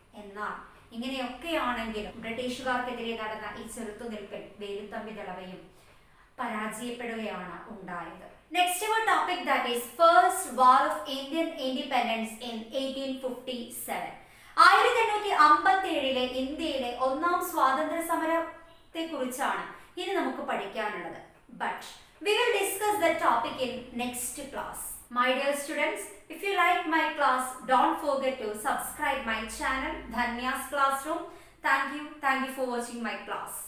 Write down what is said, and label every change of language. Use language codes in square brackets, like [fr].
[ml] എന്നാൽ ഇങ്ങനെയൊക്കെയാണെങ്കിലും ബ്രിട്ടീഷുകാർക്കെതിരെ നടന്ന ഈ ചെറുത്തുനിൽപ്പിൽ വേലുത്തമ്പി ദളവയും പരാജയപ്പെടുകയാണ് ഉണ്ടായത്. [en] Next our topic, that is First War of Indian Independence in 1857. [ml] 1857 ഇന്ത്യയിലെ ഒന്നാം സ്വാതന്ത്ര്യ സമരത്തെ കുറിച്ചാണ് ഇനി നമുക്ക് പഠിക്കാനുള്ളത്. [en] But we will discuss that topic in next class. My dear students, if you like my class, don't forget to subscribe my channel Dhanya's Classroom. Thank you for watching my class.